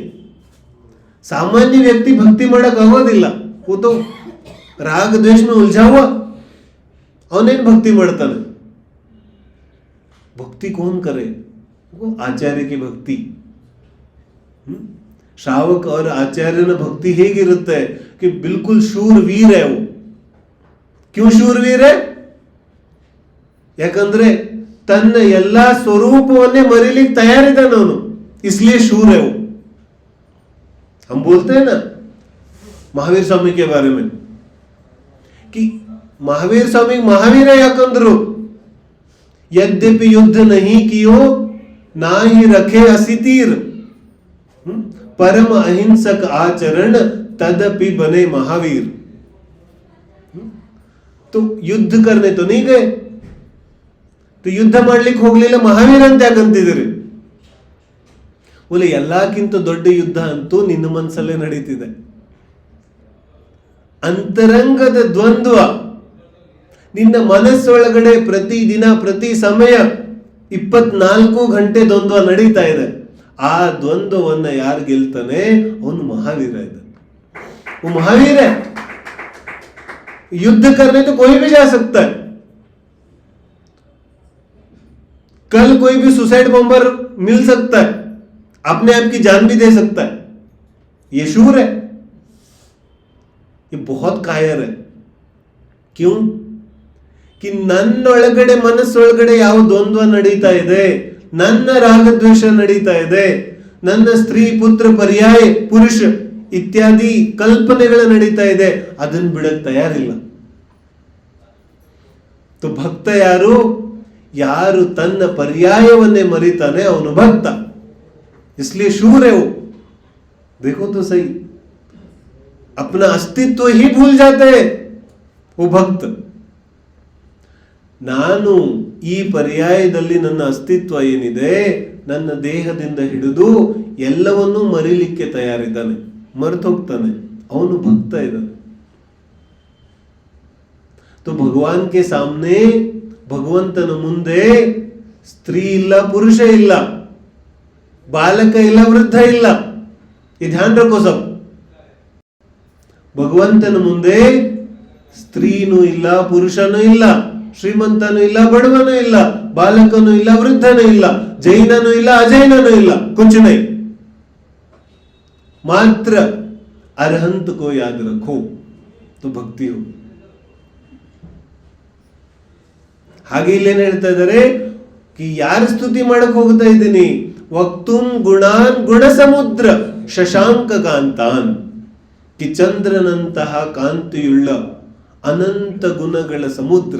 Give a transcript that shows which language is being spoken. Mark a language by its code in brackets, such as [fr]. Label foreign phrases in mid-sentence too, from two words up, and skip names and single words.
[hi] सामान्य व्यक्ति भक्ति [kn] ಮಾಡಕ್ ಆಗೋದಿಲ್ಲ, [hi] वो तो राग द्वेष में उलझा हुआ, [kn] ಅವನೇನ್ ಭಕ್ತಿ ಮಾಡ್ತಾನೆ? [hi] भक्ति कौन करे? वो आचार्य की भक्ति। श्रावक और [kn] आचार्यನ ಭಕ್ತಿ ಹೇಗಿರುತ್ತೆ? [hi] कि बिल्कुल शूरवीर है वो। क्यों शूरवीर है? [kn] ಯಾಕಂದ್ರೆ ತನ್ನ ಎಲ್ಲಾ ಸ್ವರೂಪವನ್ನೇ ಮರಿಲಿಕ್ಕೆ ತಯಾರಿದ್ದಾನೆ ಅವನು, [hi] इसलिए शूर है वो। हम बोलते हैं ना महावीर स्वामी के बारे में कि महावीर स्वामी महावीर है, ಯಾಕಂದ್ರು यद्यपि युद्ध नहीं कियो ना ही रखे असितीर, परम अहिंसक आचरण तदपि बने महावीर। तो युद्ध करने तो नहीं गए, तो युद्ध [kn] ಮಾಡ್ಲಿಕ್ಕೆ ಹೋಗ್ಲಿಲ್ಲ, ಮಹಾವೀರ ಅಂತ ಯಾಕಂತಿದ್ದೀರಿ? बोले ಎಲ್ಲಕ್ಕಿಂತ ದೊಡ್ಡ ಯುದ್ಧ ಅಂತೂ ನಿನ್ನ ಮನಸ್ಸಲ್ಲೇ ನಡೀತಿದೆ। ಅಂತರಂಗದ ದ್ವಂದ್ವ ನಿನ್ನ ಮನಸ್ಸೊಳಗಡೆ ಪ್ರತಿ ದಿನ ಪ್ರತಿ ಸಮಯ 24 ಗಂಟೆ ದ್ವಂದ್ವ ನಡೀತಾ ಇದೆ। ಆ ದ್ವಂದ್ವವನ್ನ ಯಾರು ಗೆಲ್ತಾನೆ ಅವನು ಮಹಾವೀರ ಇದೆ, [hi] वो महावीर है। युद्ध करने तो कोई भी जा सकता है, कल कोई भी सुसाइड बॉम्बर मिल सकता है, अपने आप की जान भी दे सकता है। ये शूर है, ये बहुत कायर है। क्यों? [kn] कि ನನ್ನೊಳಗಡೆ ಮನಸ್ಸೊಳಗಡೆ ಯಾವ ದ್ವಂದ್ವ ನಡೀತಾ ಇದೆ, ನನ್ನ ರಾಗದ್ವೇಷ ನಡೀತಾ ಇದೆ, ನನ್ನ ಸ್ತ್ರೀ ಪುತ್ರ ಪರ್ಯಾಯ ಪುರುಷ ಇತ್ಯಾದಿ ಕಲ್ಪನೆಗಳು ನಡೀತಾ ಇದೆ, ಅದನ್ನು ಬಿಡಕ್ ತಯಾರಿಲ್ಲ। तो ಭಕ್ತ ಯಾರು? ಯಾರು ತನ್ನ ಪರ್ಯಾಯವನ್ನೇ ಮರಿತಾನೆ ಅವನು ಭಕ್ತ, [hi] इसलिए शूर है वो। देखो तो सही, अपना अस्तित्व ही भूल जाते हैं वो भक्त। [kn] ನಾನು ಈ ಪರ್ಯಾಯದಲ್ಲಿ ನನ್ನ ಅಸ್ತಿತ್ವ ಏನಿದೆ, ನನ್ನ ದೇಹದಿಂದ ಹಿಡಿದು ಎಲ್ಲವನ್ನೂ ಮರಿಲಿಕ್ಕೆ ತಯಾರಿದ್ದಾನೆ, ಮರೆತು ಹೋಗ್ತಾನೆ, ಅವನು ಭಕ್ತ ಇದ್ದಾನೆ। [hi] तो भगवान के सामने, [kn] ಭಗವಂತನ ಮುಂದೆ ಸ್ತ್ರೀ ಇಲ್ಲ, ಪುರುಷ ಇಲ್ಲ, ಬಾಲಕ ಇಲ್ಲ, ವೃದ್ಧ ಇಲ್ಲ, [hi] ये ध्यान रखो सब। [kn] ಭಗವಂತನ ಮುಂದೆ ಸ್ತ್ರೀನೂ ಇಲ್ಲ, ಪುರುಷನೂ ಇಲ್ಲ, ಶ್ರೀಮಂತನೂ ಇಲ್ಲ, ಬಡವನೂ ಇಲ್ಲ, ಬಾಲಕನೂ ಇಲ್ಲ, ವೃದ್ಧನೂ ಇಲ್ಲ, ಜೈನನೂ ಇಲ್ಲ, ಅಜೈನನೂ ಇಲ್ಲ, [hi] कुछ नहीं। मात्र अरहंत को याद रखो तो भक्ति हो. [kn] ಹಾಗೆ ಇಲ್ಲೇನು ಹೇಳ್ತಾ ಇದ್ದಾರೆ, ಯಾರು ಸ್ತುತಿ ಮಾಡಕ್ ಹೋಗ್ತಾ ಇದ್ದೀನಿ, [sa] ವಕ್ತುಂ ಗುಣಾನ್ ಗುಣ ಸಮುದ್ರ ಶಶಾಂಕ ಕಾಂತಾನ್, [kn] ಕಿ ಚಂದ್ರನಂತಹ ಕಾಂತಿಯುಳ್ಳ ಅನಂತ ಗುಣಗಳ ಸಮುದ್ರ.